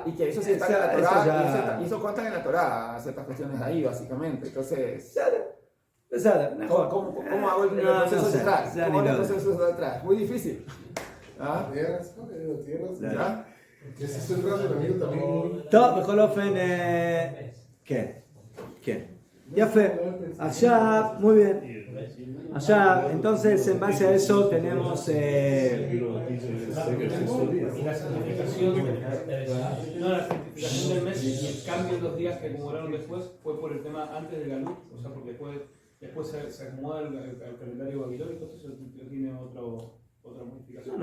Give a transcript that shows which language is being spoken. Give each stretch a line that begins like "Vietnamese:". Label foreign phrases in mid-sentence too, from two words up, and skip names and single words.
Spanish: Y que eso se está en la Torá, y eso cuentan en la Torá, ciertas cuestiones ahí, básicamente. Entonces, ¿cómo hago el proceso de atrás? ¿Cómo hago el proceso de atrás? Muy difícil. ¿Ah? Tierras, ¿no? Tierras. ¿Ya? Ese es un razonamiento también.
Hebrew: טוב, בכל אופן, כן, כן. יפה. עכשיו,
Spanish: muy bien. Allá, entonces, en base a eso tenemos... Y la certificación, no, la certificación del mes y el cambio en los días que acumularon después fue por el tema antes del Galut, o sea, porque después se acomoda el calendario babilónico, entonces tiene otra modificación.